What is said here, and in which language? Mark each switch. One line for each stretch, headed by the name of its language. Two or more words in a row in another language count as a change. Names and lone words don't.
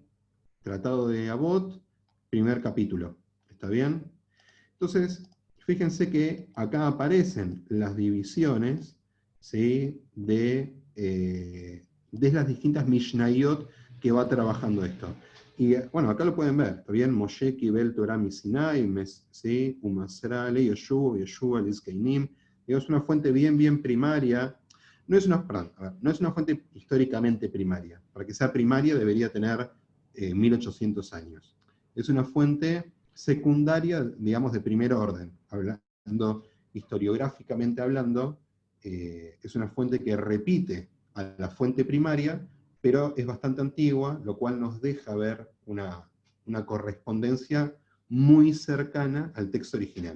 Spanish: Tratado de Avot, primer capítulo. ¿Está bien? Entonces, fíjense que acá aparecen las divisiones, ¿sí?, de las distintas Mishnayot que va trabajando esto. Y bueno, acá lo pueden ver, ¿está bien?
Hebrew: משה קיבל תורה מסיני, ¿sí? ומסרה ליהושע, יהושע לזקנים.
Spanish: Es una fuente bien primaria. No es una, perdón, a ver, no es una fuente históricamente primaria. Para que sea primaria debería tener 1800 años. Es una fuente secundaria, digamos, de primer orden. Hablando historiográficamente hablando, es una fuente que repite a la fuente primaria, pero es bastante antigua, lo cual nos deja ver una correspondencia muy cercana al texto original.